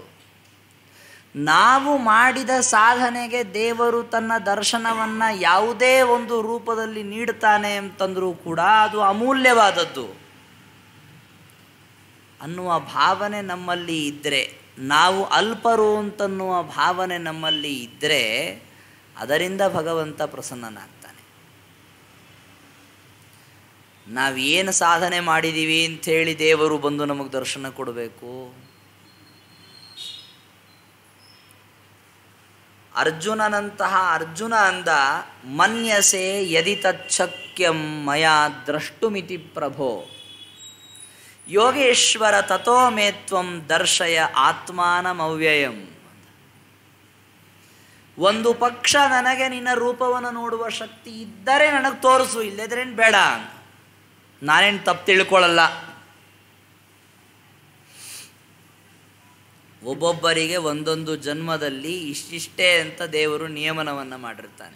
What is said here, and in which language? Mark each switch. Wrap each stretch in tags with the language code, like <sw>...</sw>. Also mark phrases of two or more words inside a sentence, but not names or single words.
<kn>ನಾವು ಮಾಡಿದ ಸಾಧನೆಗೆ ದೇವರು ತನ್ನ ದರ್ಶನವನ್ನು ಯಾವುದೇ ಒಂದು ರೂಪದಲ್ಲಿ ನೀಡ್ತಾನೆ ಅಂತಂದರೂ ಕೂಡ ಅದು ಅಮೂಲ್ಯವಾದದ್ದು ಅನ್ನುವ ಭಾವನೆ ನಮ್ಮಲ್ಲಿ ಇದ್ದರೆ ನಾವು ಅಲ್ಪರು ಅಂತನ್ನುವ ಭಾವನೆ ನಮ್ಮಲ್ಲಿ ಇದ್ದರೆ ಅದರಿಂದ ಭಗವಂತ ಪ್ರಸನ್ನನಾಗ್ತಾನೆ. ನಾವೇನು ಸಾಧನೆ ಮಾಡಿದ್ದೀವಿ ಅಂಥೇಳಿ ದೇವರು ಬಂದು ನಮಗೆ ದರ್ಶನ ಕೊಡಬೇಕು? ಅರ್ಜುನನಂತಹ ಅರ್ಜುನ ಅಂದ,</kn> <sa>ಮನ್ಯಸೆ ಯದಿ ತಚ್ಛಕ್ಯಂ ಮಯಾ ದ್ರಷ್ಟುಮಿತಿ ಪ್ರಭೋ ಯೋಗೇಶ್ವರ ತಥೋ ಮೇ ತ್ವಂ ದರ್ಶಯ ಆತ್ಮಾನಮವ್ಯಯಂ.</sa> <kn>ಒಂದು ಪಕ್ಷ ನನಗೆ ನಿನ್ನ ರೂಪವನ್ನು ನೋಡುವ ಶಕ್ತಿ ಇದ್ದರೆ ನನಗೆ ತೋರಿಸು, ಇಲ್ಲದ್ರೇನು ಬೇಡ, ನಾನೇನು ತಪ್ಪು ತಿಳ್ಕೊಳ್ಳಲ್ಲ. ಒಬ್ಬೊಬ್ಬರಿಗೆ ಒಂದೊಂದು ಜನ್ಮದಲ್ಲಿ ಇಷ್ಟಿಷ್ಟೇ ಅಂತ ದೇವರು ನಿಯಮನವನ್ನು ಮಾಡಿರ್ತಾನೆ.</kn>